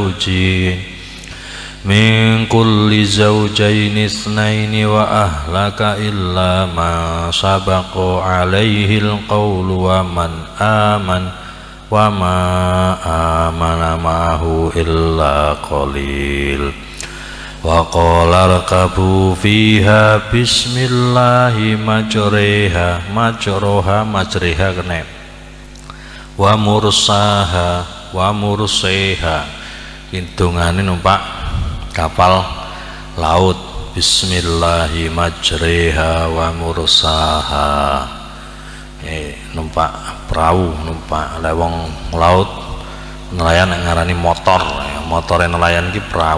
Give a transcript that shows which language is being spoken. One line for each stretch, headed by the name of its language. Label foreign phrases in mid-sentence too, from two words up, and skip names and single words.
Arabic: زوجين اثنين وأهلك إلا ما سبق عليه القول ومن وما آمن معه إلا قليل وقال اركبوا فيها بسم الله مجراها kene wa
Javanese: mursaha hitungane numpak kapal laut
Arabic: بسم الله مجراها ومرساها
Javanese: numpak perahu numpak lewong laut nelayan yang ngarani motor nelayan ki